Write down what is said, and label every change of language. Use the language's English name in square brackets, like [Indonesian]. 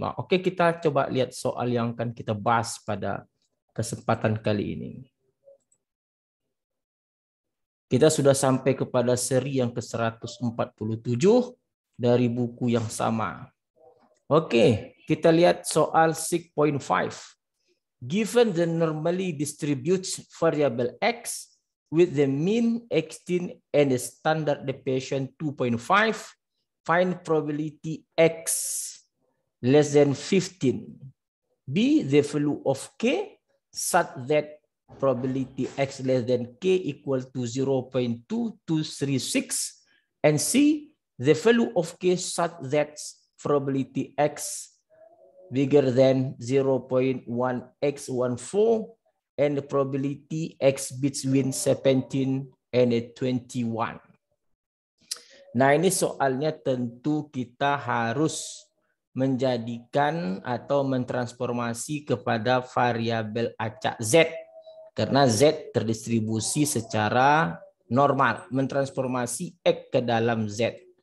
[Indonesian] Oke, kita coba lihat soal yang akan kita bahas pada kesempatan kali ini. Kita sudah sampai kepada seri yang ke-147 dari buku yang sama. Oke, kita lihat soal 6.5. [English] Given the normally distributed variable x with the mean 18 and the standard deviation 2.5, find probability x less than 15. B, the value of k such that probability x less than k equal to 0.2236, and C, the value of k such that probability x bigger than 0.1x14 and the probability x between 17 and 21. [Indonesian] Nah, ini soalnya tentu kita harus menjadikan atau mentransformasi kepada variabel acak Z, karena Z terdistribusi secara normal, mentransformasi X ke dalam Z.